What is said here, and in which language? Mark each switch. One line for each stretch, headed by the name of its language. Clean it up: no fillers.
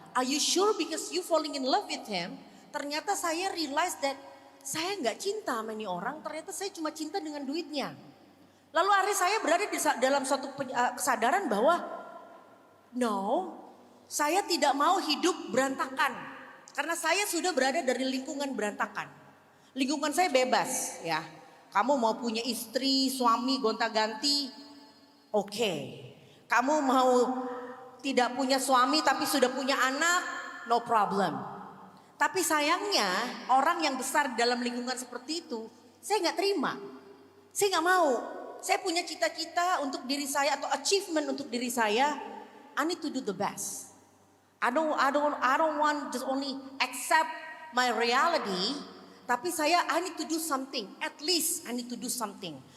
English: Are you sure because you falling in love with him?
Indonesian: Ternyata saya
English: realize that
Indonesian: saya nggak cinta sama ini orang, ternyata saya cuma cinta dengan duitnya. Lalu akhirnya saya berada di dalam suatu kesadaran bahwa no, saya tidak mau hidup berantakan. Karena saya sudah berada dari lingkungan berantakan. Lingkungan saya bebas ya. Kamu mau punya istri, suami, gonta-ganti, oke. Kamu mau tidak punya suami tapi sudah punya anak, no problem. Tapi sayangnya orang yang besar dalam lingkungan seperti itu, saya nggak terima. Saya nggak mau. Saya punya cita-cita untuk diri saya atau achievement untuk diri saya.
English: I need to do the best. I don't want just only accept my reality. Tapi I need to do something. At least I need to do something.